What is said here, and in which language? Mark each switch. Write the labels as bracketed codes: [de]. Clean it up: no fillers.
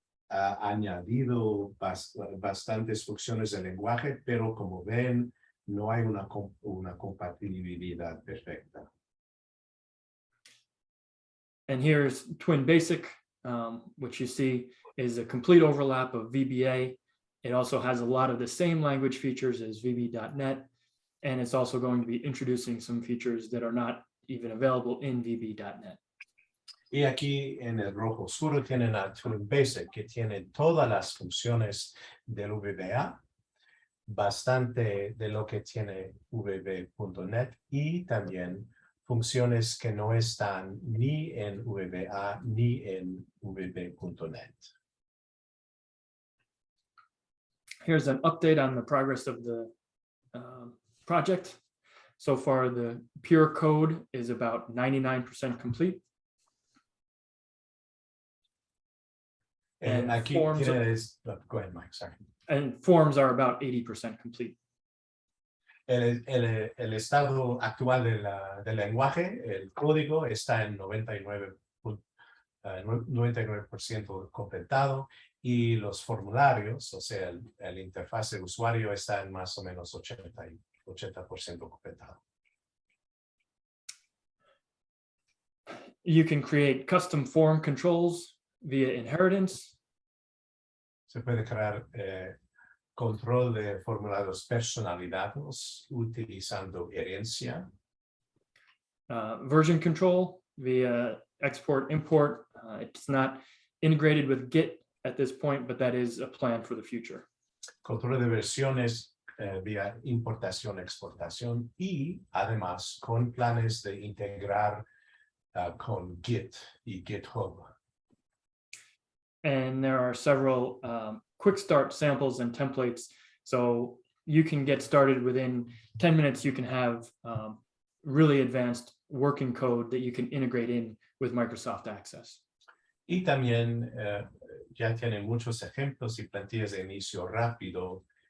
[es] Ha añadido bastantes funciones de lenguaje, pero como ven, no hay una compatibilidad perfecta. [en] And here's TwinBasic, which you see is a complete overlap of VBA. It also has a lot of the same language features as VB.net, and it's also going to be introducing some features that are not even available in VB.net. [es] Y aquí en el rojo oscuro tienen a TwinBasic, que tiene todas las funciones del VBA, bastante de lo que tiene VB.net y también funciones que no están ni en VBA ni en VB.net. [en] Here's an update on the progress of the project. So far, the pure code is about 99% complete. And [es] aquí [en] forms, [es] tienes, [en] go ahead, Mike, sorry. And forms are about 80% complete. [es] El estado actual del lenguaje, el código, está en 99% completado y los formularios, o sea, el interfaz de usuario está en más o menos 80% completado. [en] You can create custom form controls via inheritance. [es] Se puede crear control de formularios personalizados utilizando herencia. [en] Version control via export import. It's not integrated with Git at this point, but that is a plan for the future. [es] Control de versiones vía importación, exportación y además con planes de integrar con Git y GitHub. [en] And there are several quick start samples and templates. So you can get started within 10 minutes. You can have really advanced working code that you can integrate in with Microsoft Access. [es] Y también ya tienen muchos ejemplos y plantillas de inicio rápido.